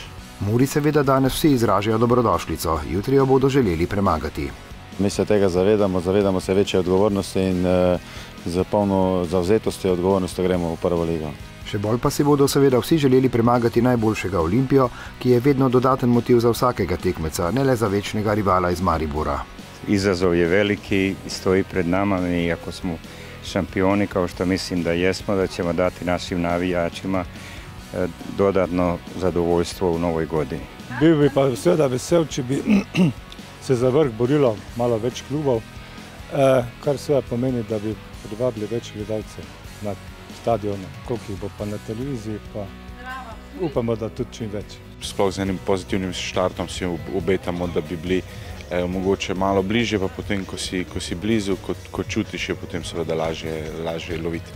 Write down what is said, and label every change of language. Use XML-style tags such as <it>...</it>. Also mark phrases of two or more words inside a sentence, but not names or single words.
<sl>Muri seveda danes vsi izražajo dobrodošlico, jutri jo bodo želeli premagati. Mi se tega zavedamo se večje odgovornosti in za polno zavzetosti odgovornosti gremo v prvo ligo. Še bolj pa si bodo seveda vsi želeli premagati najboljšega Olimpijo, ki je vedno dodaten motiv za vsakega tekmeca, ne le za večnega rivala iz Maribora.</sl> <hr>Izazov je veliki, stoji pred nama i ako smo šampioni, kao što mislim da jesmo, da ćemo dati našim navijačima dodatno zadovoljstvo u novoj godini.</hr> <sl>Bil bi pa seveda vesel, če bi se za vrh borilo malo več klubov, kar seveda pomeni, da bi privabili več gledalcev na stadionu, koliko jih bo pa na televiziji, pa upamo, da tudi čim več. Sploh z enim pozitivnim štartom si obetamo, da bi bili mogoče malo bližje, pa potem, ko si blizu, ko čutiš, je potem seveda lažje loviti.</sl>